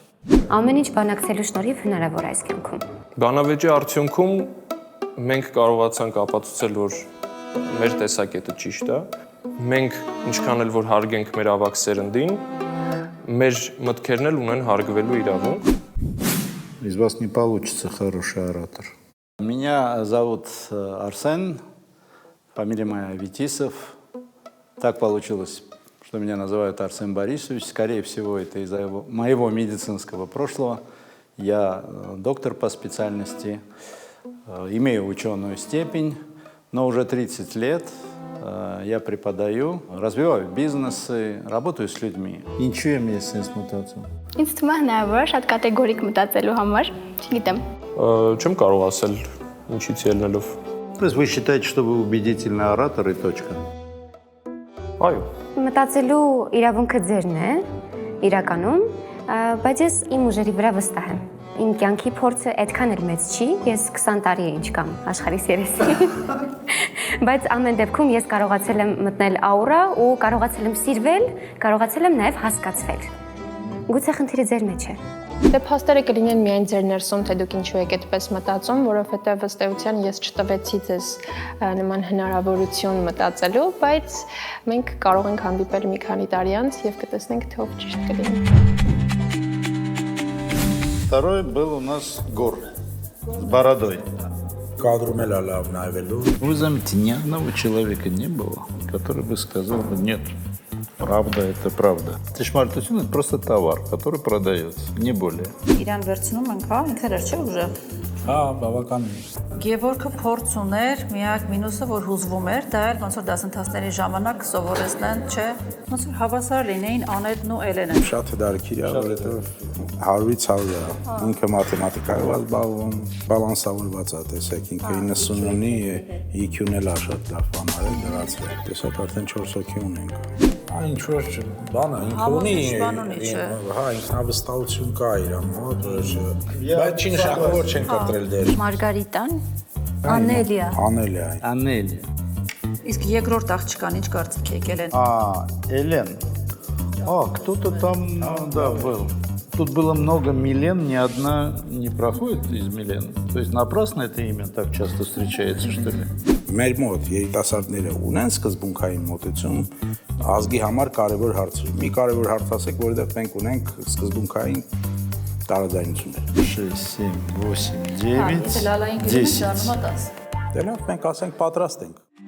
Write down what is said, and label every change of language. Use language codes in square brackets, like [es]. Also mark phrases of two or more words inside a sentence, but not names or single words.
[hy] Ամեն ինչ բանակցելու շնորհիվ հնարավոր է այս կյանքում։ Բանավեճի արդյունքում մենք կարողացանք ապացուցել, որ մեր տեսակետը ճիշտ է։ Մենք ինչքան էլ որ հարգենք մեր ավակ սերնդին, մեր մտքերն էլ ունեն հարգվելու իրավունք։ [ru] Из вас не получится хороший оратор. Меня зовут Арсен, фамилия моя Витисов. Так получилось, что меня называют Арсен Борисович. Скорее всего, это из-за моего медицинского прошлого. Я доктор по специальности, имею ученую степень, но уже 30 лет я преподаю, развиваю бизнесы, работаю с людьми. [hy] Ինչու եմ ես sense մտածում։ Ինձ թվում է հնարավոր շատ կատեգորիկ մտածելու համար, չգիտեմ։ Չեմ կարող ասել ինչից ելնելով։ [ru] То есть вы считаете, что вы убедительный оратор и точка? [hy] Այո։ Մտածելու իրավունքը ձերն է, իրականում, բայց ես իմ ուժերի վրա վստահ եմ։ Իմ կյանքի փորձը այդքան էլ մեծ չի, ես 20 տարի է ինչ կամ աշխարհիս 30։ Բայց ամեն դեպքում ես կարողացել եմ մտնել աուրա ու կարողացել եմ սիրվել, կարողացել եմ նաև հասկացվել։ Գուցե խնդիրը ձեր մեջ է։ Դե փաստերը կլինեն միայն ձեր ներսում, թե դուք ինչու եք այդպես մտածում, որովհետև ըստ էության ես չտվեցի ձեզ նման հնարավորություն մտածելու, բայց մենք կարող ենք հանդիպել մի քանի տարի անց եւ կտեսնենք, թե ով ճիշտ կլինի։ [ru] Второй был у нас Гор с бородой. [hy] Կադրում էլ լավ նայվելու։ [ru] Вы заметьте, ни одного человека не было, который бы сказал бы нет. Правда, это правда. Тишмартусин – это просто товар, который продается, не более. [hy] Իրան վերցնում ենք, հա, ինքներ չէ ուժը։ Հա, բավականին։ Գևորգը փորձ ուներ, միակ մինուսը, որ հուզվում էր, դա էլ ոնց որ դասընթացների ժամանակ սովորեցնեն, չէ, ոնց որ հավասար լինեին Անետն ու Էլենը։ Շատ դարքի է, որովհետև 100-ից 100 է։ Ինքը մաթեմատիկայով է զբաղվում, բալանսավորված է, տեսեք, ինքը 90 ունի, EQ-ն էլ է շատ լավ բան արել, դրացել։ Տեսեք, արդեն 4 հոգի ունենք։ Ինչ որ բանը, ինքը ունի, հա, ինքնավստահություն կա իր մոտ, բայց չի նշանակում, որ չեն կտրել դեր։ Մարգարիտան, Անելիա։ Անելիա։ Իսկ երկրորդ աղջկան ինչ կարծիք եք Էլեն։ [ru] Элен. Кто-то там, да, был. Тут было много Милен, ни одна не проходит из Милен. То есть напрасно это имя так часто встречается, что ли? [hy] Մեր մոտ երիտասարդները ունեն սկզբունքային մոտեցում ազգի համար կարևոր հարցեր։ Մի կարևոր հարց ասեք, որովհետև մենք ունենք սկզբունքային տարաձայնություններ։ 6, 7, 8, 9, 10. Դե լավ, մենք ասենք պատրաստ ենք։